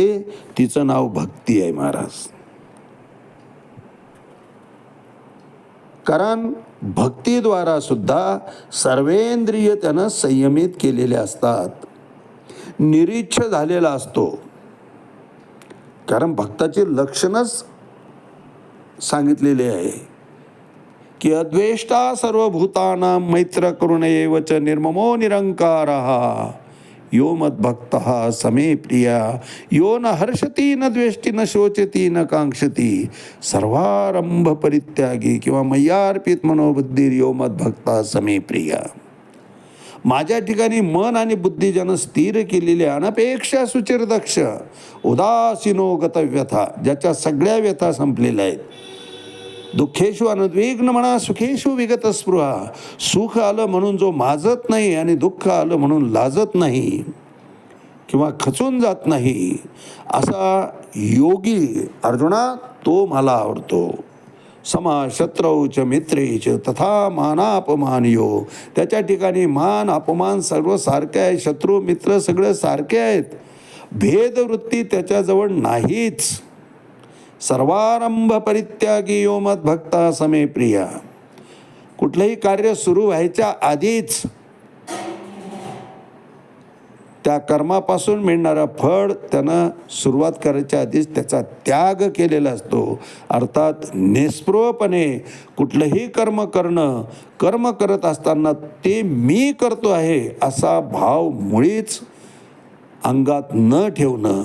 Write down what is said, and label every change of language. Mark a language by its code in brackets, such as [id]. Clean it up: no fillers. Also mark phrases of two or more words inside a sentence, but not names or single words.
[mr] तिचं नाव भक्ती आहे महाराज. कारण भक्तीद्वारा सुद्धा सर्वेंद्रिय त्यानं संयमित केलेले असतात, निरीच्छ झालेला असतो. कारण भक्ताचे लक्षणच सांगितलेले आहे की [sa] अद्वेष्टा सर्वभूतानां मैत्र करुणैव च निर्ममो निरंकारः यो मद्भक्तः समे प्रिया यो न हर्षति न द्वेष्टि न शोचति न कांक्षति सर्वारंभ परित्यागी किंवा मय्यार्पित मनोबुद्धिर यो मद्भक्तः समे प्रिया. [mr] माझ्या ठिकाणी मन आणि बुद्धी ज्यानं स्थिर केलेले [sa] अनपेक्षा सुचिर दक्ष उदासीनो गतव्यथा, [mr] ज्याच्या सगळ्या व्यथा संपलेल्या आहेत, [sa] दुःखेषु अनुद्विग्न म्हणा, सुखेषु विगत स्पृहा. [mr] सुख आलं म्हणून जो माजत नाही आणि दुःख आलं म्हणून लाजत नाही किंवा खचून जात नाही, असा योगी अर्जुना तो मला आवडतो. [sa] समा शत्रौ च मित्रे च तथा मानापमानयो. [mr] त्याच्या ठिकाणी मान अपमान सर्व सारखे आहे, शत्रू मित्र सगळे सारखे आहेत, भेदवृत्ती त्याच्याजवळ नाहीच. [sa] सर्वारंभ परित्यागी यो मद्भक्ता समे प्रिया. [mr] कुठलंही कार्य सुरू व्हायच्या आधीच त्या कर्मापासून मिळणारा फळ त्यानं सुरुवात करायच्या आधीच त्याचा त्याग केलेला असतो. अर्थात निस्पृहपणे कुठलंही कर्म करणं, कर्म करत असताना ते मी करतो आहे असा भाव मुळीच अंगात न ठेवणं.